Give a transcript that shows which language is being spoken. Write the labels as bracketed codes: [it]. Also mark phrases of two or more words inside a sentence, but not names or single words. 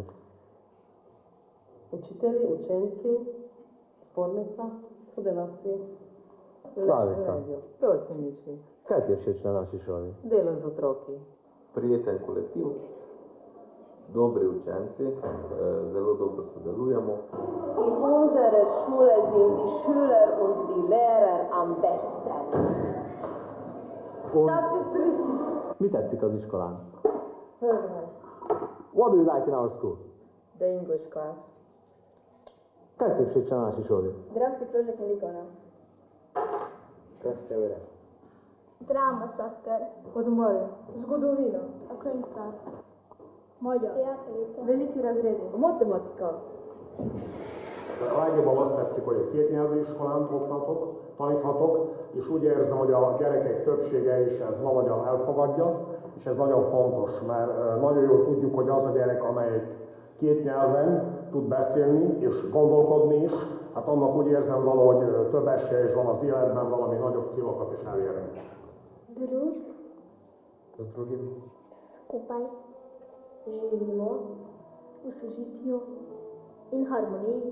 [sl] Učitelji, učenci, zbornica, sodelavci. Slavica. To se miši. Kaj ti je všeč na naši šoli? Delo z otroki. Prijeten kolektiv, dobri učenci, zelo dobro sodelujemo. [de] In unsere Schule sind die Schüler und die Lehrer am besten. Das ist richtig. [hu] Mi tetszik az iskolán? [en] Very nice. What do you like in our school? The English class. [sl] Kaj ti je všeč na naši šoli? Dramski krožek in likovna. Kaj ste ure? Drama, soccer. Odmor. Zgodovina. [hu] Könyvtár. Magyar. [sl] Prijateljice. Veliki razredi. Matematika. [hu] A legjobban azt tetszik, hogy egy kétnyelvű iskolán taníthatok, és úgy érzem, hogy a gyerekek többsége is ezt valahogyan elfogadja, és ez nagyon fontos, mert nagyon jól tudjuk, hogy az a gyerek, amelyik két nyelven tud beszélni és gondolkodni is, hát annak úgy érzem valahogy több esélye is van az életben valami nagyobb célokat is elérni. [sl] Drug. Z drugim Skupaj. Živimo v sožitju in harmoniji.